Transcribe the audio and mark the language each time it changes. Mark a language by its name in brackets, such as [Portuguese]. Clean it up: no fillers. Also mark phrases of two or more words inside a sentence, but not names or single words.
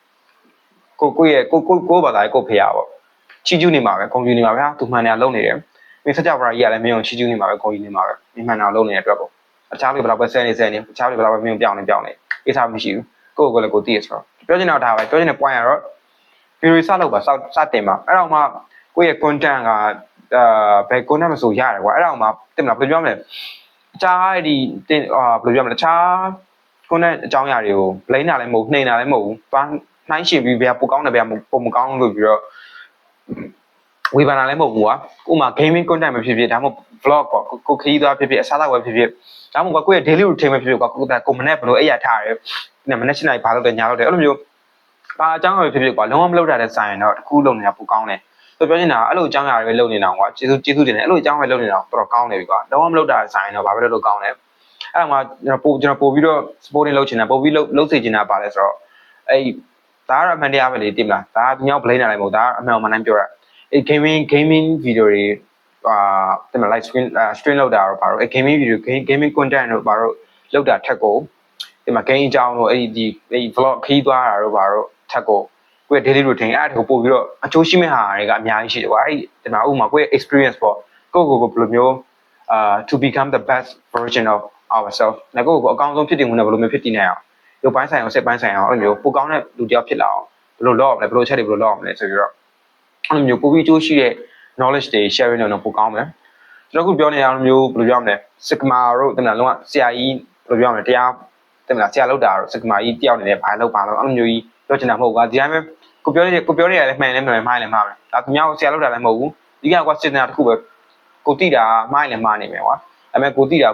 [Burmese] ကိုဘာသာရေးကိုဖျားပေါ့ချီကျူးနေမှာပဲဂုံယူနေမှာပဲဟာသူမှန်တယ်လုံနေတယ်မင်းစကြဝဠာကြီးကလည်းမင်းကိုချီကျူးနေမှာပဲဂုံယူနေမှာပဲမင်းမှန်တယ်လုံနေတဲ့အတွက်ပေါ့အခြားလူဘယ်လောက်ပဲဆဲနေအခြားလူဘယ်လောက်ပဲမင်းပြောင်းနေကိစ္စမရှိဘူးကိုလည်းကိုသိရဆိုတော့ပြောချင်တော့ဒါပဲပြောချင်တဲ့ point ကတော့ video စလုပ်ပါစတင်ပါအဲ့တော့မှကိုယ့်ရဲ့ content ကဘယ် content မဆိုရတယ်ကွာအဲ့တော့မှတင်မလားဘယ်လိုပြောမလဲတခြားဒီတင်ဘယ်လိုပြောမလဲတခြား content အကြော င်းအရာတွေကို blame တာလည်းမဟုတ်နှိမ်တာလည်းမဟုတ်ဘူးသွားနှိုင်းရှင်ပြီးဘယ်ပိုကောင်းတယ်ဘယ်ပိုမကောင်းလို့ပြီးတော့ဝေဖန်တာလည်းမဟုတ်ဘူးကွာဥမာ [English] gaming content [Burmese] ပဲဖြစ်ဖြစ်ဒါမှမဟုတ် vlog ပေါ့ကိုခရီးသွားဖြစ်ဖြစ်အစားအသောက်ပဲဖြစ်ဖြစ်ဒါမှမဟုတ်ကိုယ့်ရဲ့ [English] daily routine [Burmese] ပဲဖြစ်ဖြစ် ကွာကိုမနေ့ဘယ်လိုအိပ်ရထားတယ်မနေ့7 နာရီဘာလုပ်တယ်ညာလုပ်တယ်အဲ့လိုမျိုးဘာအကြောင်းအရာဖြစ်ဖြစ်ကွာလုံးဝမလုပ်တာတဲ့ဆိုင်ရင်တော့တစ်ခုလုံးနေတာပိုကောင်းတယ်ဆိုပြောချင်တာအဲ့လိုအကြောင်းအရာတွေပဲလုပ်နေတာ ကွာကျေးဇူးတင်တယ်အဲ့လိုအကြောင်းပဲလုပ်နေတာတော့ကောင်းတယ်ပြီကွာလုံးဝမလုပ်တာဆိုင်ရင်တော့ဘာပဲလုပ်ကောင်းတယ်အဲ့မှာကျွန်တော်ပို့ပြီးတော့ supporting လုပ်ချင် တာပို့ပြီးလုပ်စေချင်တာပါလဲဆိုတော့အဲ့ဒါကတော့အမှန်တရားပဲလေသိမလားဒါကသူများ blame တာလည်းမဟုတ်ဒါကအမှန်မှန်တိုင်းပြောတာအဲ့ [English] gaming video [Burmese] တွေတင်မလား [English] live stream [Burmese] လုပ်တာတော့ဘာလို့အဲ့ [English] gaming video gaming content [Burmese] တို့ဘာလို့လုပ်တာထက်ကိုဒီမှာ game အကြောင်းတို့အဲ့ဒီ vlog ခီးသွားတာတို့ဘာလို့ထက်ကိုကိုယ့် [English] daily routine [Burmese] အဲ့ဒါကိုပို့ပြီးတော့အကျိုးရှိမဲ့ဟာတွေကအများကြီးရှိတယ်ကွာအဲ့ဒီမှာဥပမာကိုယ့်ရဲ့ experience ပေါ့ကိုဘယ်လိုမျိုး [English] to become the best version of ourselves [Burmese] ငါကိုအကောင်းဆုံးဖြစ်တည်မှုနဲ့ဘယ်လိုမျိုးဖြစ်တည်နိုင်အောင်ရုပ်ပိုင်းဆိုင်အောင်စိတ်ပိုင်းဆိုင်အောင်အဲ့လိုမျိုးပိုကောင်းတဲ့လူတစ်ယောက်ဖြစ်လာအောင် ဘယ်လိုလုပ်ရမလဲဘယ်လိုချက်တွေဘယ်လိုလုပ်ရမလဲဆိုပြီးတော့အဲ့လိုမျိုးပိုပြီးအကျိုးရှိတဲ့ knowledge တွေ sharing လုပ်တော့ပိုကောင်းမယ်ကျွန်တော်ခုပြောနေရအောင်မျိုးဘယ်လိုပြောရမလဲ sigma တို့တင်မလားလုံးဝဆရာကြီးဘယ်လိုပြောရမလဲတရားတင်မလားဆရာလောက်တာတို့ sigma ကြီးတယောက်နေနဲ့ဘာလုပ်အဲ့လိုမျိုးကြီးပြောချင်တာမဟုတ်ဘူးဒီတိုင်းပဲကိုပြောနေရတယ်မှန်လည်းမှန်မှားလည်းမှားမယ်ဒါသူများကိုဆရာလောက်တာလည်းမဟုတ်ဘူးဒီကကွာစစ်နေတာတစ်ခုပဲကိုတိတာမှားလည်းမှားနေမယ်ကွာအဲ့မဲ့ကိုတိတာ